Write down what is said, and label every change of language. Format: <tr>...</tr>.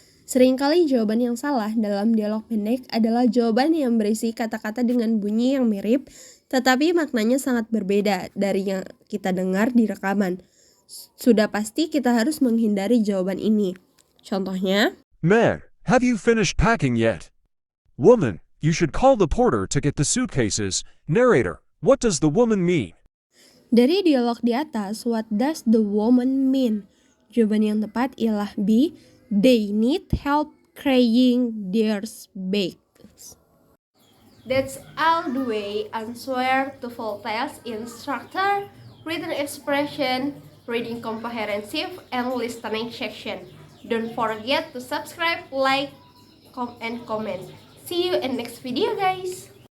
<id>Seringkali jawaban yang salah dalam dialog pendek adalah jawaban yang berisi kata-kata dengan bunyi yang mirip, tetapi maknanya sangat berbeda dari yang kita dengar di rekaman. Sudah pasti kita harus menghindari jawaban ini. Contohnya,</id> <en>Man, have you finished packing yet? Woman, you should call the porter to get the suitcases. Narrator, what does the woman mean?</en> <id>dari dialog di atas,</id> <en>what does the woman mean?</en> <id>Jawaban yang tepat ialah B.</id> <en>They need help carrying their bags. That's all the way answer to full test in structure, written expression, reading comprehensive, and listening section. Don't forget to subscribe, like, and comment. See you in next video, guys.</en>